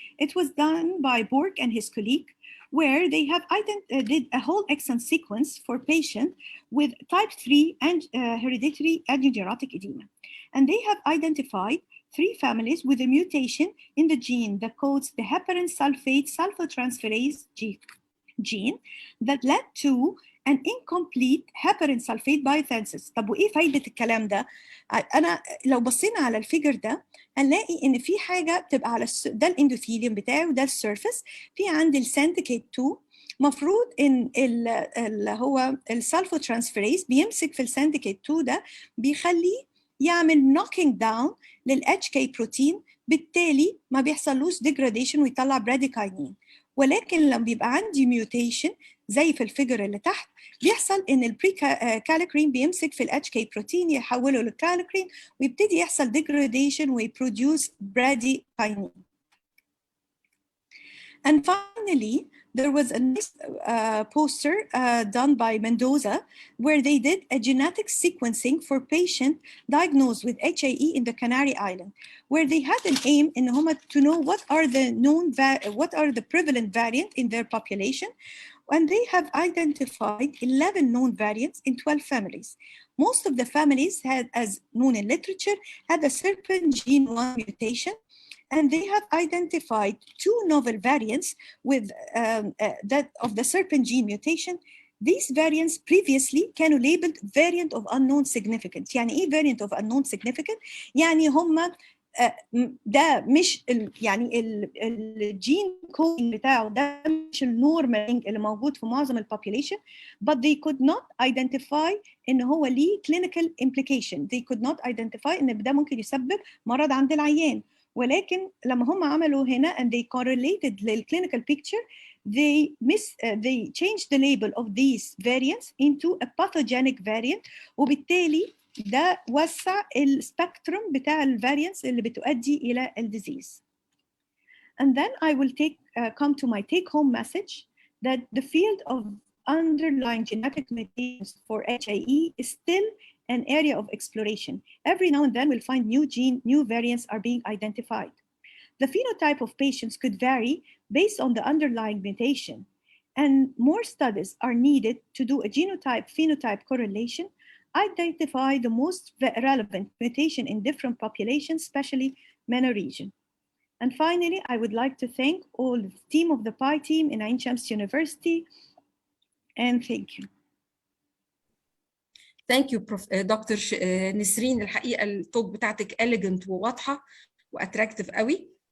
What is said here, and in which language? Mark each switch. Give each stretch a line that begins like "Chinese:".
English: It was done by Bork and his colleague, where they have did a whole exon sequence for patients with type 3 and hereditary angioedema. And they have identified 3 families with a mutation in the gene that codes the heparin sulfate sulfotransferase gene that led to an incomplete heparin sulfate biothesis.
Arabic: طب وايه فايده الكلام ده؟ انا لو بصينا على الفيجر ده هنلاقي ان في حاجه بتبقى على ده الاندوثيليوم بتاعه وده السيرفيس، في عندي السانديكيت 2 مفروض ان اللي هو السلفوترانسفيريز بيمسك في السانديكيت 2 ده بيخليه يعمل نوكينج داون للاتش كي بروتين، بالتالي ما بيحصلوش ديجراديشن ويطلع براديكاينين. ولكن لما بيبقى عندي ميوتيشن زي في الفيجر اللي تحت بيحصل ان البري كاليكرين بيمسك في الاتش كي بروتين يحوله للكاليكرين ويبتدي يحصل degradation ويبروديوس براديكاينين.
English: And finally, there was a nice poster done by Mendoza where they did a genetic sequencing for patients diagnosed with HAE in the Canary Island, where they had an aim in to know what are the prevalent variants in their population, and they have identified 11 known variants in 12 families. Most of the families had, as known in literature, had a SERPIN gene 1 mutation, and they have identified 2 novel variants with that of the SERPIN gene mutation. These variants previously
Arabic: كانوا
English: labeled variant of unknown significance.
Arabic: يعني إيه
English: variant of unknown significance؟
Arabic: يعني هم ده مش يعني الجين كودينج بتاعه ده مش النورمال اللي موجود في معظم البوبوليشن،
English: but they could not identify
Arabic: ان هو ليه
English: clinical implication. They could not identify
Arabic: ان ده ممكن يسبب مرض عند العيان. ولكن لما هم عملوا هنا
English: and they correlated the clinical picture, they changed the label of these variants into a pathogenic variant,
Arabic: وبالتالي ده وسع السبكتروم بتاع الفاريانتس اللي بتؤدي إلى الديزيز.
English: And then I will come to my take-home message that the field of underlying genetic mutations for HAE is still an area of exploration. Every now and then we'll find new variants are being identified. The phenotype of patients could vary based on the underlying mutation, and more studies are needed to do a genotype-phenotype correlation. identify the most relevant mutation in different populations, especially MENA region. And finally, I would like to thank all the team of the PI team in Ain Shams University, and thank you. Thank you doctor Nesreen.
Arabic: الحقيقه التوك بتاعتك elegant وواضحه واتراكتيف قوي.